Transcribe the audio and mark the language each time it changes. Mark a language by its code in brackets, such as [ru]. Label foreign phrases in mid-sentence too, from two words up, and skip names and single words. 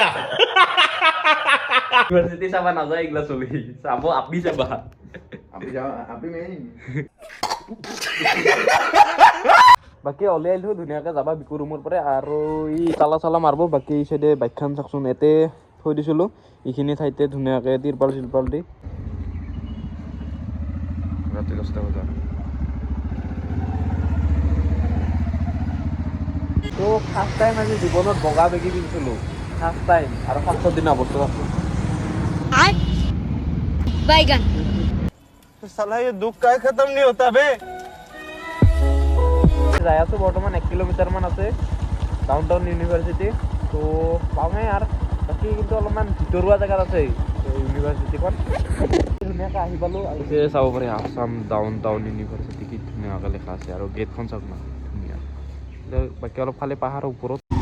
[as] ইউনিভাৰ্চিটি চাবা নাযায় এইগিলা চলি চাব আপনি চাবা বাকী ওলাই আহিলোঁ ধুনীয়াকৈ যাবা বিকু ৰুমৰ পৰা আৰু ই তালা চালা মাৰিব বাকী এই চাইডে বাইকখন চাওকচোন ইয়াতে থৈ দিছিলোঁ এইখিনি ঠাইতে ধুনীয়াকৈ তিৰপাল চিৰপাল দি ৰাতি 10টা বজাত তো [en] first time [as] আজি জীৱনত বগা বেগী পিন্ধিছিলোঁ [en] first time [as] আৰু ফাৰ্ষ্টৰ দিনা বস্তু আছোঁ [hi] बैगन साला ये दुख का खत्म नहीं होता बे [as] যাই আছোঁ বৰ্তমান 1 কিলোমিটাৰমান আছে ডাউনটাউন ইউনিভাৰ্চিটি তো পাওঁহে আৰু বাকী কিন্তু অলপমান ভিতৰুৱা জেগাত আছে ইউনিভাৰ্চিটিখন ধুনীয়াকৈ আহি পালোঁ আৰু চাব পাৰি আছাম ডাউনটাউন ইউনিভাৰ্চিটি কি ধুনীয়াকৈ লিখা আছে আৰু গেটখন চাওক না ধুনীয়া বাকী অলপ খালি পাহাৰৰ ওপৰত